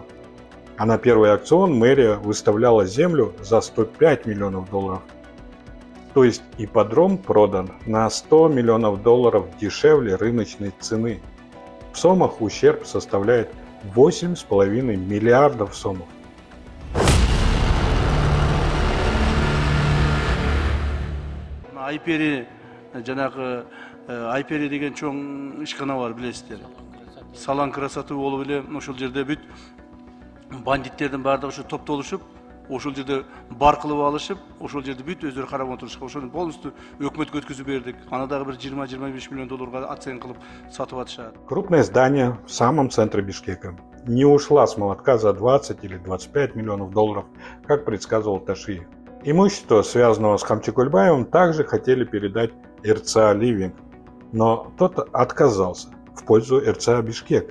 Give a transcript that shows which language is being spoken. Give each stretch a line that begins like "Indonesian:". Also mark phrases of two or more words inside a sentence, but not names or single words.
Russian: А на первый аукцион мэрия выставляла землю за 105 миллионов долларов. То есть ипподром продан на 100 миллионов долларов дешевле рыночной цены. В сомах ущерб составляет 8,5 миллиардов сомов.
Kyrgyz: Айпери жанагы Айпери деген чоң ишкана бар, билесиздер.
Russian: Салан красоты
Kyrgyz: болуп эле ошол жерде бүт бандиттердин баардыгы ушу топтолушуп, ошол жерде бар кылып алышып, ошол жерде бүт өздөрү карап отурушкан. Ошону полностью өкмөткө өткүзүп бердик. Аны дагы бир 20-25 миллион долларга оцен кылып сатып атышат.
Russian: Крупное здание в самом центре Бишкека не ушла с молотка за 20 или 25 миллионов долларов, как предсказывал Ташиев. Имущество, связанного с Хамчикульбаевым, также хотели передать РЦА «Ливинг», но тот отказался в пользу РЦА «Бишкек».